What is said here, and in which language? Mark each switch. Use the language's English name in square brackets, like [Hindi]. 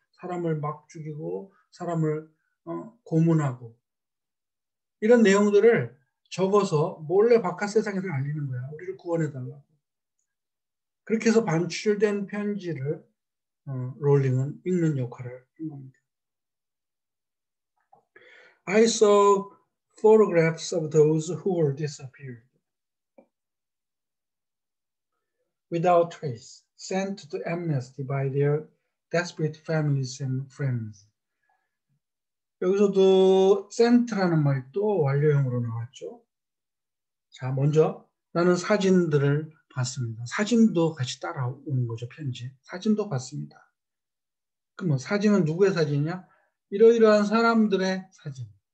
[Korean] 사람을 막 죽이고 사람을 고문하고 이런 내용들을 적어서 몰래 바깥 세상에서 알리는 거야. 우리를 구원해달라고. 그렇게 해서 반출된 편지를 롤링은 읽는 역할을 한 겁니다. [English] I saw photographs of those who were disappeared without trace, sent to amnesty by their desperate families and friends. [Korean] 여기서도 sent라는 말이 또 완료형으로 나왔죠. 자, 먼저 나는 사진들을 봤습니다. 사진도 같이 따라오는 거죠, 편지. 사진도 봤습니다. 그럼 사진은 누구의 사진이냐? 이러이러한 사람들의 사진.